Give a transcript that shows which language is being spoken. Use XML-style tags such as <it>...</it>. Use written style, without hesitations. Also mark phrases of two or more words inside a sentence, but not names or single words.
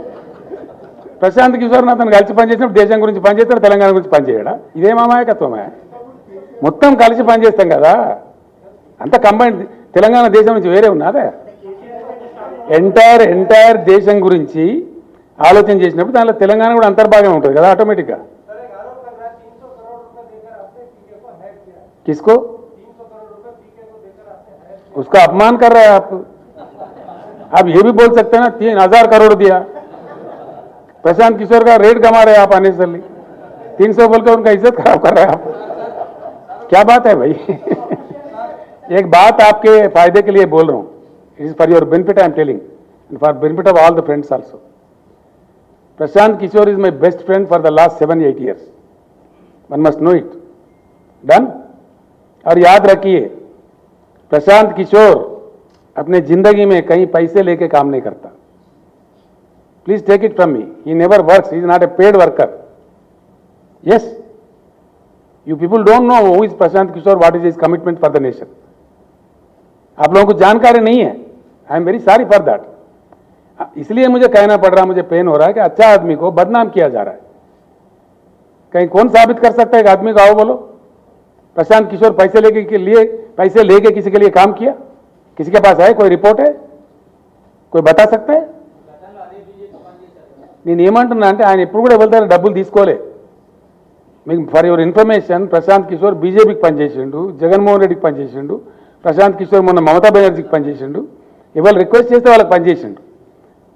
<te>ప్రశాంత్ కిషోర్ అతను కలిసి పనిచేసినప్పుడు దేశం గురించి పనిచేస్తాడు, తెలంగాణ గురించి పనిచేయడా? ఇదే మామాయకత్వమే. మొత్తం కలిసి పనిచేస్తాం కదా, అంత కంబైండ్. తెలంగాణ దేశం నుంచి వేరే ఉన్నదే. ఎంటైర్ దేశం గురించి ఆలోచన చేసినప్పుడు దానిలో తెలంగాణ కూడా అంతర్భాగం ఉంటుంది కదా ఆటోమేటిక్గా.</te> <hi>किसको? उसका अपमान कर रहे हैं आप ये भी बोल सकते हैं ना 3000 करोड़ दिया। प्रशांत किशोर का रेट कमा रहे हैं आप अनेसरली, 300 बोलकर उनका इज्जत खराब कर रहे हैं आप। क्या बात है भाई? एक बात आपके फायदे के लिए बोल रहा हूं,</hi> <en>It is for your benefit I am telling, and for benefit of all the friends also. Prashant Kishor is my best friend for the last 7-8 years. One must know it. Done?</en> <hi>और याद रखिए, प्रशांत किशोर अपने जिंदगी में कहीं पैसे लेके काम नहीं करता.</hi> <en>Please take it from me, he never works, he is not a paid worker. यस, You people don't know who is Prashant Kishor, what is his commitment for the nation.</en> <hi>आप लोगों को जानकारी नहीं है.</hi> <en>I am very sorry for that.</en> <hi>इसलिए मुझे कहना पड़ रहा, मुझे पेन हो रहा है कि अच्छा आदमी को बदनाम किया जा रहा है. कहीं कौन साबित कर सकता है एक आदमी को? आओ बोलो, प्रशांत किशोर पैसे लेके किसी के लिए काम किया? किसी के पास है कोई रिपोर्ट है? कोई बता सकता है?</hi> <te>నేను ఏమంటున్నా అంటే ఆయన ఎప్పుడు కూడా ఎవరి దగ్గర డబ్బులు తీసుకోలే. మీకు</te> <en>for your information,</en> <te>ప్రశాంత్ కిషోర్ బీజేపీకి పనిచేసిండు, జగన్మోహన్ రెడ్డికి పనిచేసిండు. ప్రశాంత్ కిషోర్ మొన్న మమతా బెనర్జీకి పనిచేసిండు. ఎవరు రిక్వెస్ట్ చేస్తే వాళ్ళకి పనిచేసిండు.</te>